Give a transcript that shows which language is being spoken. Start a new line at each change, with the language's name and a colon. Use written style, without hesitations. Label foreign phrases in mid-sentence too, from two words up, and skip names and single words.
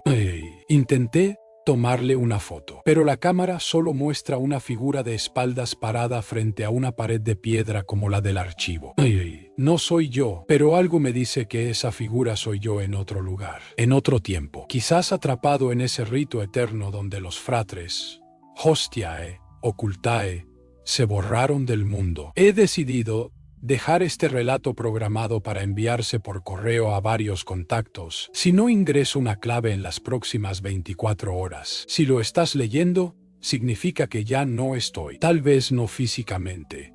Spanish: Intenté tomarle una foto, pero la cámara solo muestra una figura de espaldas parada frente a una pared de piedra como la del archivo. No soy yo, pero algo me dice que esa figura soy yo en otro lugar, en otro tiempo, quizás atrapado en ese rito eterno donde los
Latin: fratres, hostiae, occultae,
Spanish: se borraron del mundo. He decidido dejar este relato programado para enviarse por correo a varios contactos. Si no ingreso una clave en las próximas 24 horas, si lo estás leyendo, significa que ya no estoy. Tal vez no físicamente.